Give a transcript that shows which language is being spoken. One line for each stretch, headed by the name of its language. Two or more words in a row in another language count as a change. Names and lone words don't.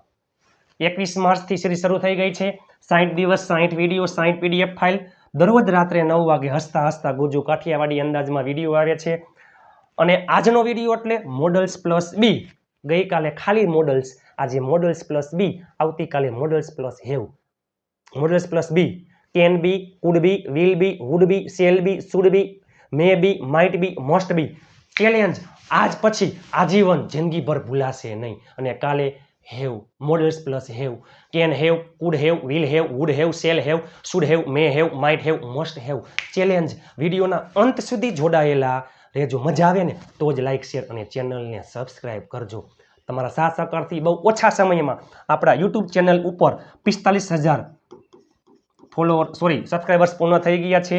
Gujarati: 21 માર્ચથી સિરીઝ શરૂ થઈ ગઈ છે. 60 દિવસ 60 વિડીયો 60 PDF ફાઇલ. દરરોજ રાત્રે 9 વાગે હસતા હસતા ગુજુ કાઠિયાવાડી અંદાજમાં વિડીયો આવે છે. અને આજનો વિડીયો એટલે
English: modals plus be.
Gujarati: ગઈકાલે ખાલી મોડલ્સ, આજે
English: modals plus be,
Gujarati: આવતીકાલે
English: modals plus have. Modals plus be can be, could be, will be, would be, shall be, should be, may be, might be, must be.
Gujarati: ચેલેન્જ આજ પછી આજીવન જિંદગીભર ભૂલાશે નહીં. અને કાલે હેવ,
English: modals plus have, can have, could have, will have, would have, shall have, should have, may have, might have, must have.
Gujarati: ચેલેન્જ વિડીયોના અંત સુધી જોડાયેલા રહેજો. મજા આવે ને તો જ લાઈક શેર અને ચેનલને સબસ્ક્રાઈબ કરજો. તમારા સાથ સહકારથી બહુ ઓછા સમયમાં આપણા યુટ્યુબ ચેનલ ઉપર 45,000 સબસ્ક્રાઈબર્સ પૂર્ણ થઈ ગયા છે.